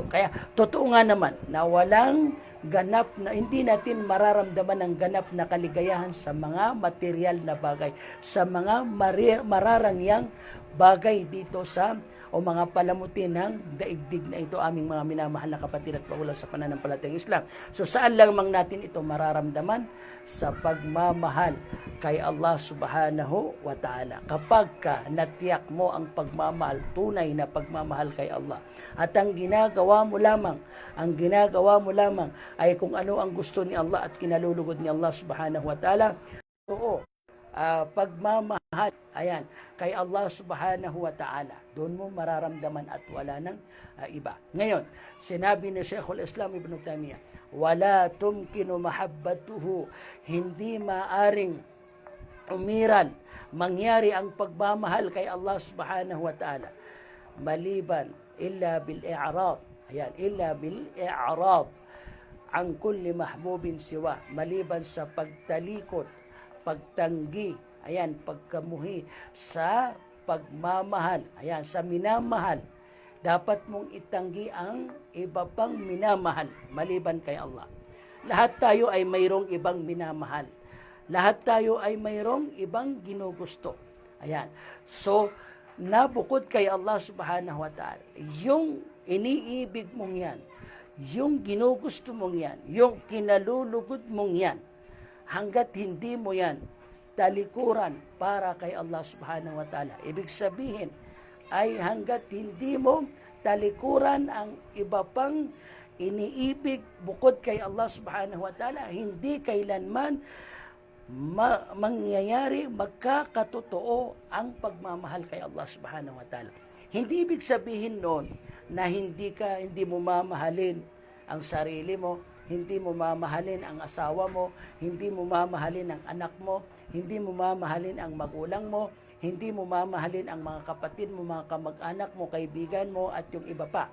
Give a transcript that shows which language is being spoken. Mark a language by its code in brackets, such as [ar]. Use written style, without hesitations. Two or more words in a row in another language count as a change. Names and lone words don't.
[tl] Kaya totoo nga naman na walang ganap na hindi natin mararamdaman ang ganap na kaligayahan sa mga material na bagay, sa mga mararangyang bagay dito sa o mga palamuti ng daigdig na ito, aming mga minamahal na kapatid at paulan sa pananampalatayang Islam. So saan lamang natin ito mararamdaman? Sa pagmamahal kay Allah [ar] سبحانه وتعالى. [tl] Kapag ka natiyak mo ang pagmamahal, tunay na pagmamahal kay Allah, at ang ginagawa mo lamang ay kung ano ang gusto ni Allah at kinalulugod ni Allah [ar] سبحانه وتعالى, [tl] oo, pagmamahal, ayan, kay Allah [ar] سبحانه وتعالى. [tl] Doon mo mararamdaman at wala nang iba. Ngayon, sinabi ni Sheikhul Islam Ibn Taymiyyah, [ar] ولا تمكن محبته, [tl] hindi maaring mangyari ang pagmamahal kay Allah [ar] سبحانه وتعالى, [tl] maliban [ar] إلا بالإعراض, [tl] ayan, [ar] إلا بالإعراض عن كل محبوب سوى, [tl] maliban sa pagtalikod, pagtanggi, ayan, pagkamuhi sa pagmamahal, ayan, sa minamahal. Dapat mong itanggi ang iba pang minamahal maliban kay Allah. Lahat tayo ay mayroong ibang minamahal. Lahat tayo ay mayroong ibang ginugusto. Ayan. So, nabukod kay Allah [ar] سبحانه وتعالى, [tl] yung iniibig mong yan, yung ginugusto mong yan, yung kinalulugod mong yan, hanggat hindi mo yan talikuran para kay Allah [ar] سبحانه وتعالى. [tl] Ibig sabihin ay hanggat hindi mo talikuran ang iba pang iniibig bukod kay Allah [ar] سبحانه وتعالى, [tl] hindi kailanman mangyayari, magkakatotoo ang pagmamahal kay Allah [ar] سبحانه وتعالى. [tl] Hindi ibig sabihin noon na hindi mo mamahalin ang sarili mo, hindi mo mamahalin ang asawa mo, hindi mo mamahalin ang anak mo, hindi mo mamahalin ang magulang mo, hindi mo mamahalin ang mga kapatid mo, mga kamag-anak mo, kaibigan mo, at yung iba pa.